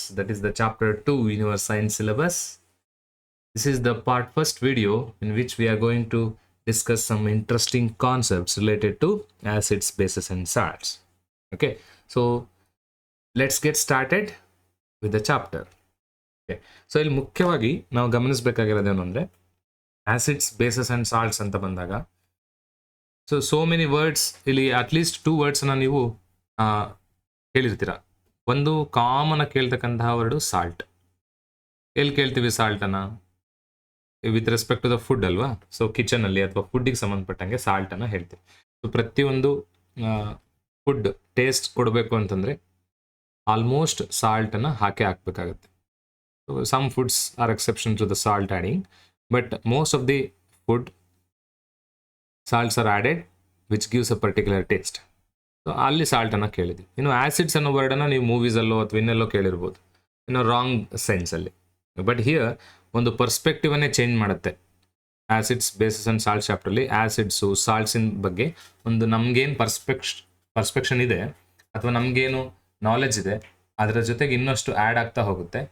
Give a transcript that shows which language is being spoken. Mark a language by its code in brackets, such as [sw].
[en] That is the chapter 2 in your science syllabus. This is the part first video in which we are going to discuss some interesting concepts related to acids, bases, and salts. Okay, so let's get started with the chapter. [kn] Okay, so ಇಲ್ಲಿ ಮುಖ್ಯವಾಗಿ ನಾವು ಗಮನಿಸಬೇಕಾಗಿರೋದೇನು ಅಂದರೆ acids bases and salts ಅಂತ ಬಂದಾಗ [en] so many words [kn] ಇಲ್ಲಿ at least 2 ವರ್ಡ್ಸನ್ನ ನೀವು ಕೇಳಿರ್ತೀರ. ಒಂದು common ಆಗಿ ಕೇಳ್ತಕ್ಕಂತಹ ವರ್ಡು ಸಾಲ್ಟ್. ಎಲ್ಲಿ ಕೇಳ್ತೀವಿ ಸಾಲ್ಟನ್ನು? [en] with respect to the food [kn] ಅಲ್ವಾ? ಸೊ ಕಿಚನಲ್ಲಿ ಅಥವಾ ಫುಡ್ಡಿಗೆ ಸಂಬಂಧಪಟ್ಟಂಗೆ ಸಾಲ್ಟನ್ನು ಹೇಳ್ತೀವಿ. ಸೊ ಪ್ರತಿಯೊಂದು ಫುಡ್ ಟೇಸ್ಟ್ ಕೊಡಬೇಕು ಅಂತಂದರೆ ಆಲ್ಮೋಸ್ಟ್ ಸಾಲ್ಟನ್ನು ಹಾಕಬೇಕಾಗುತ್ತೆ. [en] Some foods are exception to the salt adding, but most of the food salts are added which gives a particular taste. [kn] So ಅಲ್ಲಿ ಸಾಲ್ಟನ್ನು ಕೇಳಿದ್ವಿ. ಇನ್ನು ಆ್ಯಸಿಡ್ಸ್ ಅನ್ನೋ ವರ್ಡನ್ನು ನೀವು ಮೂವೀಸಲ್ಲೋ ಅಥವಾ ಇನ್ನೆಲ್ಲೋ ಕೇಳಿರ್ಬೋದು, ಇನ್ನು ರಾಂಗ್ ಸೆನ್ಸಲ್ಲಿ. ಬಟ್ ಹಿಯರ್ ಒಂದು ಪರ್ಸ್ಪೆಕ್ಟಿವನ್ನೇ ಚೇಂಜ್ ಮಾಡುತ್ತೆ. Acids basis and salt ಚಾಪ್ಟ್ರಲ್ಲಿ acids ಸಾಲ್ಟ್ಸಿನ ಬಗ್ಗೆ ಒಂದು ನಮಗೇನು ಪರ್ಸ್ಪೆಕ್ಷನ್ ಇದೆ ಅಥವಾ ನಮಗೇನು ನಾಲೆಜ್ ಇದೆ ಅದರ ಜೊತೆಗೆ ಇನ್ನಷ್ಟು ಆ್ಯಡ್ ಆಗ್ತಾ ಹೋಗುತ್ತೆ.